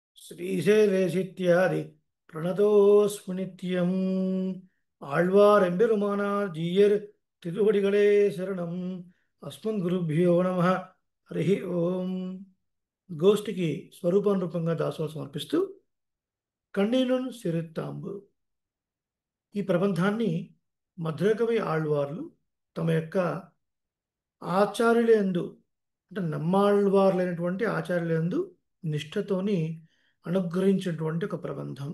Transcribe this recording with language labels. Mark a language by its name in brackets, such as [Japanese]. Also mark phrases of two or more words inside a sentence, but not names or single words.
[Sanskrit] ஸ்ரீசைலேசித்யாதி பிரணதோஸ்மி நித்யம். [Tamil] ஆழ்வார் எம்பெருமானார் ஜீயர் திருவடிகளே சரணம். [Sanskrit] అస్మన్ గురుభ్యో నమ. హరి ఓం. [Telugu] గోష్ఠికి స్వరూపానురూపంగా దాసోహం సమర్పిస్తూ కన్నీనున్ సిరిత్తాంబు ఈ ప్రబంధాన్ని మధురకవి ఆళ్వార్లు తమ యొక్క ఆచార్యులందు, అంటే నమ్మాళ్వార్లైనటువంటి ఆచార్యులందు నిష్ఠతోని అనుగ్రహించినటువంటి ఒక ప్రబంధం.